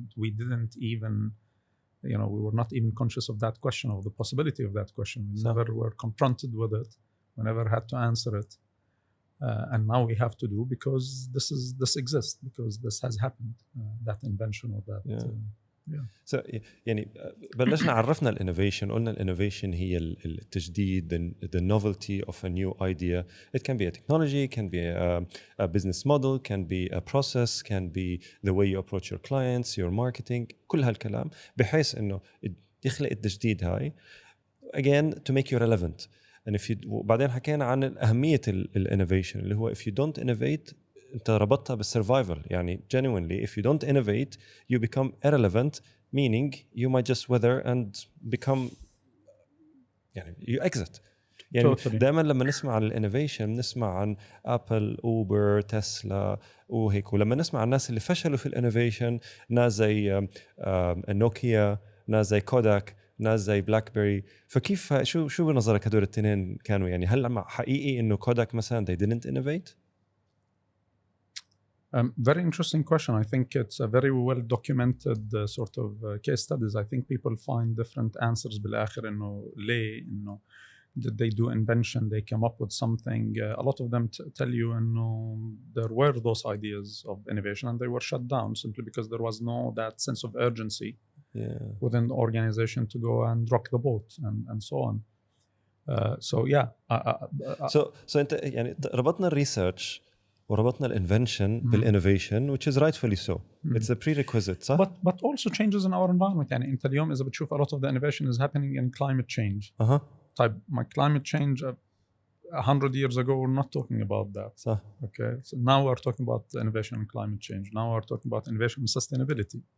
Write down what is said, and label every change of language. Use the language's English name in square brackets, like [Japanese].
[English] We didn't even, we were not even conscious of that question, of the possibility of that question. We never were confronted with it. We never had to answer it. And now we have to do, because this exists, because this has happened, that invention or that. [Arabic] So يعني بلشنا عرفنا الانوفيشن. قلنا الانوفيشن هي التجديد, [English] the novelty of a new idea. It can be a technology, can be a business model, can be a process, can be the way you approach your clients, your marketing, [Arabic] كل هالكلام بحيث انه يخلق التجديد هاي [English] again to make you relevant. [Arabic] And بعدين حكينا عن أهمية الانوفيشن اللي هو [English] if you don't innovate [Arabic] أنت ربطها بالsurvival. [English] يعني genuinely if you don't innovate you become irrelevant, meaning you might just wither and become يعني you exit. [Arabic] يعني دائما لما نسمع عن الانوفيشن نسمع عن ابل، اوبر، تسلا وهيك. ولما نسمع عن الناس اللي فشلوا في الانوفيشن، ناس زي نوكيا، ناس زي كوداك، ناس زي بلاك بيري. فكيف شو بنظرك هدول الاثنين كانوا يعني هل حقيقي انه كوداك مثلا [English] they didn't innovate؟ Very interesting question. I think it's a very well documented sort of case studies. I think people find different answers [Arabic] بالآخر إنه ليه إنه [English] did they do invention, they came up with something. A lot of them tell you إنه there were those ideas of innovation and they were shut down simply because there was no that sense of urgency within the organization to go and rock the boat and so on. So yeah. [Arabic] So أنت يعني ربطنا الريسيرش وربطنا الانفنشن بالانوفيشن [English] which is rightfully so. It's a prerequisite صح؟ But also changes in our environment. [Arabic] يعني أنت اليوم إذا بتشوف [English] a lot of the innovation is happening in climate change. طيب my climate change 100 years ago we're not talking about that. [Arabic] صح. [English] Okay. So now we're talking about innovation in climate change. Now we're talking about innovation in sustainability.